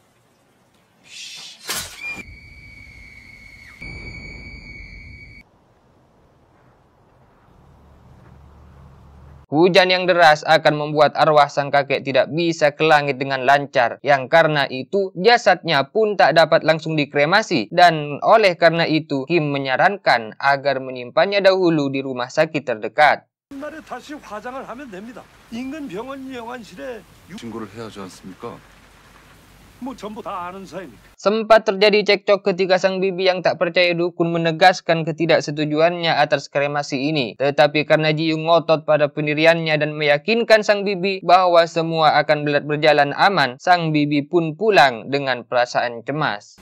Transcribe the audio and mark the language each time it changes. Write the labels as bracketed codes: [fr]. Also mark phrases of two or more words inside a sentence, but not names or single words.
[id] hujan yang deras akan membuat arwah sang kakek tidak bisa ke langit dengan lancar. Yang karena itu, jasadnya pun tak dapat langsung dikremasi. Dan oleh karena itu, Kim menyarankan agar menyimpannya dahulu di rumah sakit terdekat. [ko] 날에 다시 화장을 하면 됩니다. 인근 병원 영안실에 신고를 해야 하지 않습니까? 뭐 전부 다 아는 사이니까. [id] Sempat terjadi cekcok ketika sang bibi yang tak percaya dukun menegaskan ketidaksetujuannya atas kremasi ini. Tetapi karena Ji Young ngotot pada pendiriannya dan meyakinkan sang bibi bahwa semua akan berjalan aman, sang bibi pun pulang dengan perasaan cemas.